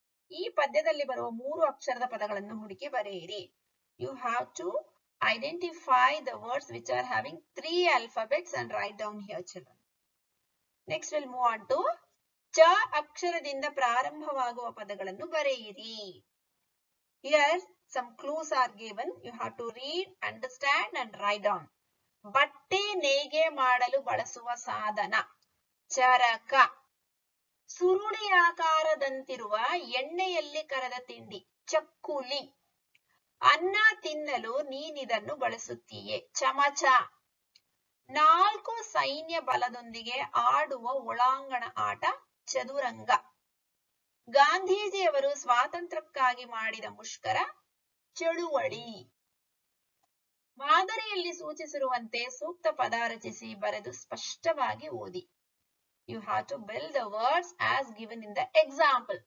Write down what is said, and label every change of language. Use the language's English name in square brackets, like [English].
[Kannada] ಈ ಪದ್ಯದಲ್ಲಿ ಬರುವ 3 ಅಕ್ಷರದ ಪದಗಳನ್ನು ಹುಡುಕಿ ಬರೆಯಿರಿ. [English] You have to identify the words which are having 3 alphabets and write down here, children. Next we'll move on to [Kannada] ಚ ಅಕ್ಷರದಿಂದ ಪ್ರಾರಂಭವಾಗುವ ಪದಗಳನ್ನು ಬರೆಯಿರಿ. [English] Here some clues are given. You have to read, understand and write down. [Kannada] ಬಟ್ಟೆ ನೇಯ್ಗೆ ಮಾಡಲು ಬಳಸುವ ಸಾಧನ ಚರಕ. ಸುರುಳಿ ಆಕಾರದಂತಿರುವ ಎಣ್ಣೆಯಲ್ಲಿ ಕರೆದ ತಿಂಡಿ ಚಕ್ಕುಲಿ. ಅನ್ನ ತಿನ್ನಲು ನೀನಿದನ್ನು ಬಳಸುತ್ತೀಯೆ ಚಮಚ. 4 ಸೈನ್ಯ ಬಲದೊಂದಿಗೆ ಆಡುವ ಒಳಾಂಗಣ ಆಟ ಚದುರಂಗ. ಗಾಂಧೀಜಿಯವರು ಸ್ವಾತಂತ್ರ್ಯಕ್ಕಾಗಿ ಮಾಡಿದ ಮುಷ್ಕರ ಚಳುವಳಿ. ಮಾದರಿಯಲ್ಲಿ ಸೂಚಿಸಿರುವಂತೆ ಸೂಕ್ತ ಪದ ರಚಿಸಿ ಬರೆದು ಸ್ಪಷ್ಟವಾಗಿ ಓದಿ. [English] You have to build the words as given in the example.